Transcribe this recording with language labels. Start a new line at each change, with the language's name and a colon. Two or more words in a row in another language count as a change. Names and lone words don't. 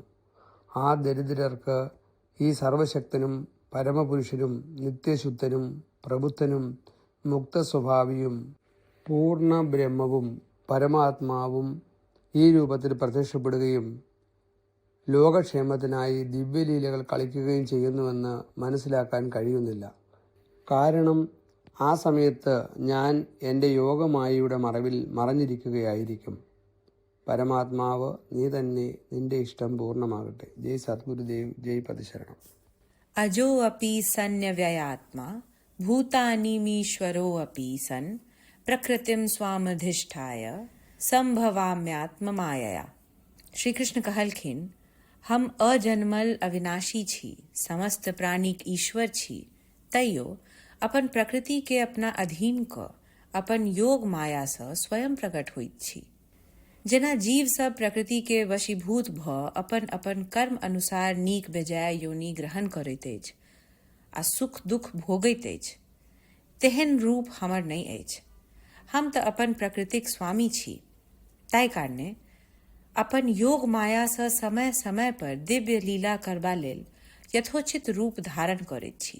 Malayalam: ആ ദരിദ്രർക്ക് ഈ സർവശക്തനും പരമപുരുഷനും നിത്യശുദ്ധനും പ്രബുദ്ധനും മുക്തസ്വഭാവിയും പൂർണ്ണ ബ്രഹ്മവും പരമാത്മാവും ഈ രൂപത്തിൽ പ്രത്യക്ഷപ്പെടുകയും ലോകക്ഷേമത്തിനായി ദിവ്യലീലകൾ കളിക്കുകയും ചെയ്യുന്നുവെന്ന് മനസ്സിലാക്കാൻ കഴിയുന്നില്ല. കാരണം ആ സമയത്ത് ഞാൻ എൻ്റെ യോഗമായയുടെ മറവിൽ മറഞ്ഞിരിക്കുകയായിരിക്കും. പരമാത്മാവ് നീ തന്നെ, നിന്റെ ഇഷ്ടം പൂർണ്ണമാകട്ടെ. ജയ് സദ്ഗുരുദേവ്, ജയ് പതിശരണം.
Sanskrit: अजो अपि सन्न्यव्ययात्मा भूतानीमीश्वरोऽपि सन् प्रकृतिं स्वामधिष्ठाय संभवाम्यात्ममायया.
Maithili: श्री कृष्ण कहलखिन, हम अजन्मल अविनाशी छी, समस्त प्राणिक ईश्वर छी, तैयो अपन प्रकृति के अपना अधीन क अपन योग माया स स्वयं प्रकट होइत छी. जेना जीव सब प्रकृति के वशीभूत भ अपन अपन कर्म अनुसार नीक बेजाय योनि ग्रहण करैत अछि आ सुख दुख भोगैत अछि, तेहन रूप हमर नहीं अछि. हम तऽ अपन प्रकृतिक स्वामी छी. ताहि कारणे अपन योग माया सँ समय समय पर दिव्य लीला करबा लेल यथोचित रूप धारण करैत छी.